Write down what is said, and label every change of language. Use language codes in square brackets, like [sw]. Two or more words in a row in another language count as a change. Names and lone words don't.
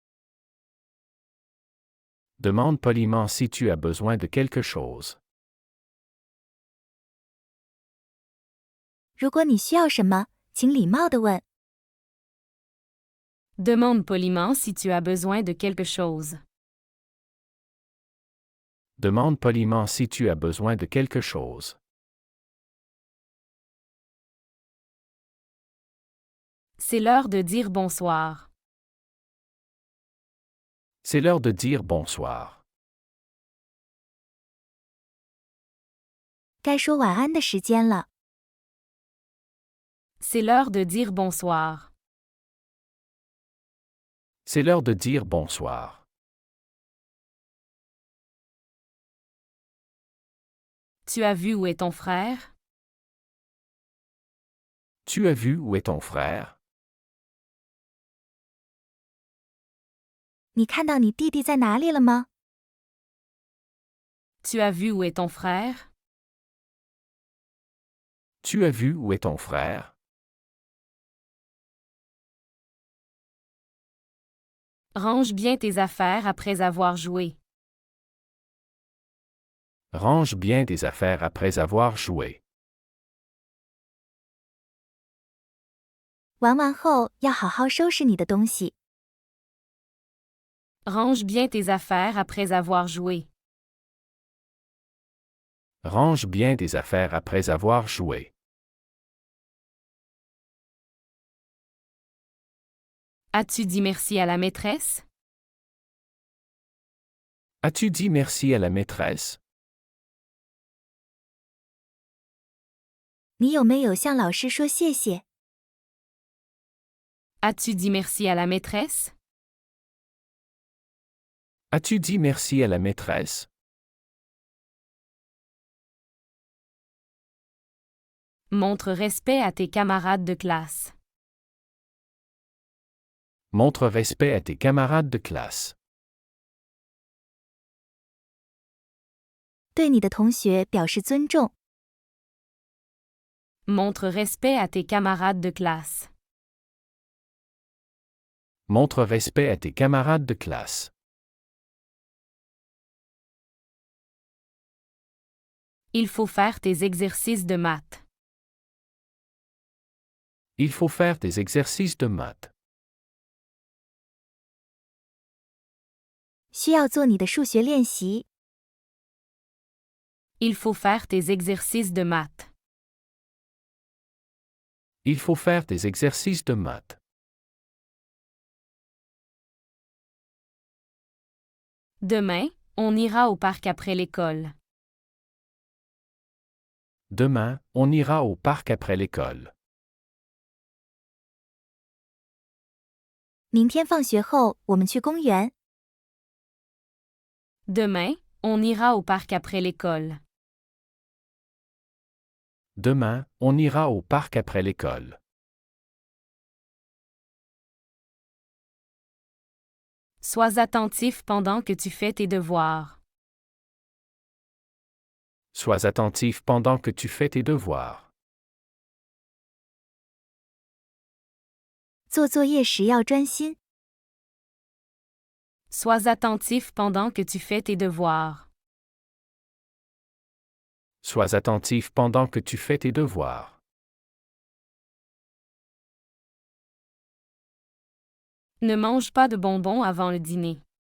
[fr] Demande poliment si tu as besoin de quelque chose. [zh] 如果你需要什么，请礼貌地问。 [fr] Demande poliment si tu as besoin de quelque chose. Demande poliment si tu as besoin de quelque chose. C'est l'heure de dire bonsoir. C'est l'heure de dire bonsoir. [zh] 该说晚安的时间了。 [fr] C'est l'heure de dire bonsoir. C'est l'heure de dire bonsoir. Tu as vu où est ton frère? Tu as vu où est ton frère? [zh] 你看到你弟弟在哪里了吗？ [fr] Tu as vu où est ton frère? Tu as vu où est ton frère? Range bien tes affaires après avoir joué. Range bien tes affaires après avoir joué. [zh] 玩完后要好好收拾你的东西。 [fr] Range bien tes affaires après avoir joué. Range bien tes affaires après avoir joué. As-tu dit merci à la maîtresse? As-tu dit merci à la maîtresse? [zh] 你有没有向老师说谢谢？ [fr] As-tu dit merci à la maîtresse? As-tu dit merci à la maîtresse? Montre respect à tes camarades de classe. Montre respect à tes camarades de classe. [zh] 对你的同学表示尊重。 [fr] Montre respect à tes camarades de classe. Montre respect à tes camarades de classe. Il faut faire tes exercices de maths. Il faut faire tes exercices de maths. [zh] 需要做你的数学练习。 [fr] Il faut faire tes exercices de maths. Il faut faire tes exercices de maths. Demain, on ira au parc après l'école. Demain, on ira au parc après l'école. [zh] 明天放学后，我们去公园。 [fr] Demain, on ira au parc après l'école. Demain, on ira au parc après l'école. Sois attentif pendant que tu fais tes devoirs. Sois attentif pendant que tu fais tes devoirs. [zh] 做作业时要专心。 [fr] Sois attentif pendant que tu fais tes devoirs. Sois attentif pendant que tu fais tes devoirs. Ne mange pas de bonbons avant le dîner.